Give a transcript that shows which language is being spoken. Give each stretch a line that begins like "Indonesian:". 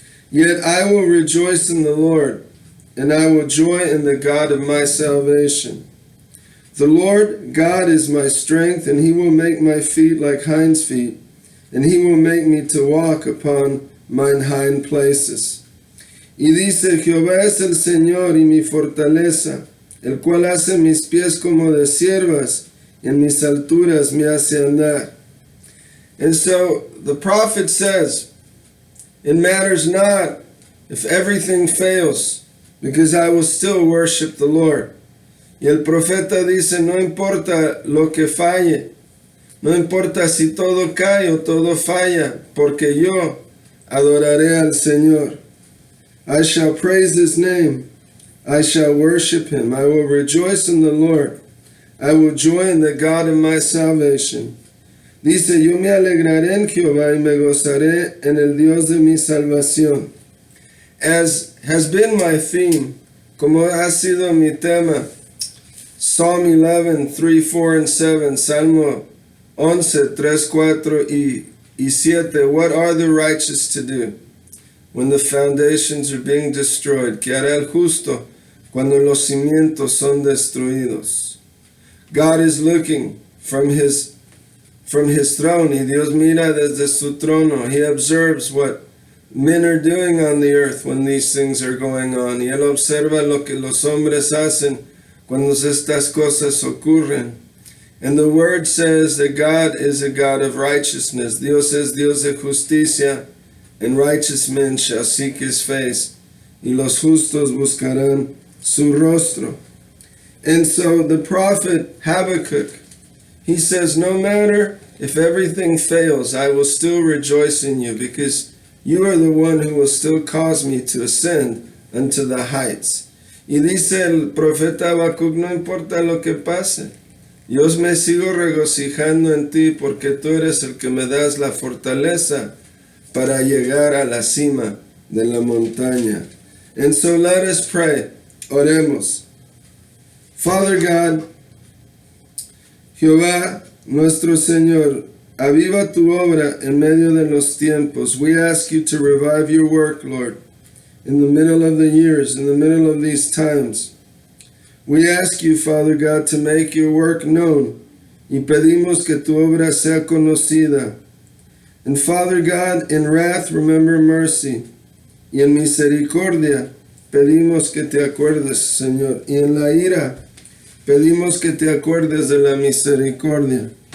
English: Yet I will rejoice in the Lord, and I will joy in the God of my salvation. The Lord God is my strength, and he will make my feet like hinds' feet, and he will make me to walk upon mine hind places.
Spanish: Y dice, Jehová es el Señor y mi fortaleza, el cual hace mis pies como de siervas, y en mis alturas me hace andar.
English: And so the prophet says, it matters not if everything fails, because I will still worship the Lord.
Spanish: Y el profeta dice, no importa lo que falle, no importa si todo cae o todo falla, porque yo adoraré al Señor.
English: I shall praise His name. I shall worship Him. I will rejoice in the Lord. I will joy in the God of my salvation.
Spanish: Dice, yo me alegraré en Jehová y me gozaré en el Dios de mi salvación.
English: As has been my theme,
Spanish: como ha sido mi tema,
English: Psalm 11, 3, 4, and 7,
Spanish: Salmo 11, 3, 4 y 7,
English: what are the righteous to do when the foundations are being destroyed?
Spanish: ¿Qué hará el justo cuando los cimientos son destruidos?
English: God is looking from his throne,
Spanish: y Dios mira desde su trono.
English: He observes what men are doing on the earth when these things are going on.
Spanish: Y Él observa lo que los hombres hacen cuando estas cosas ocurren.
English: And the word says that God is a God of righteousness.
Spanish: Dios es Dios de justicia,
English: and righteous men shall seek His face,
Spanish: y los justos buscarán su rostro.
English: And so the prophet Habakkuk, he says, no matter if everything fails, I will still rejoice in you, because you are the one who will still cause me to ascend unto the heights.
Spanish: Y dice el profeta Habacuc, no importa lo que pase, yo me sigo regocijando en ti, porque tú eres el que me das la fortaleza para llegar a la cima de la montaña.
English: And so let us pray.
Spanish: Oremos. Father God, Jehová, nuestro Señor, aviva tu obra en medio de los tiempos.
English: We ask you to revive your work, Lord, in the middle of the years, in the middle of these times. We ask you, Father God, to make your work known,
Spanish: y pedimos que tu obra sea conocida.
English: And Father God, in wrath remember mercy,
Spanish: y en misericordia pedimos que te acuerdes, Señor, y en la ira pedimos que te acuerdes de la misericordia.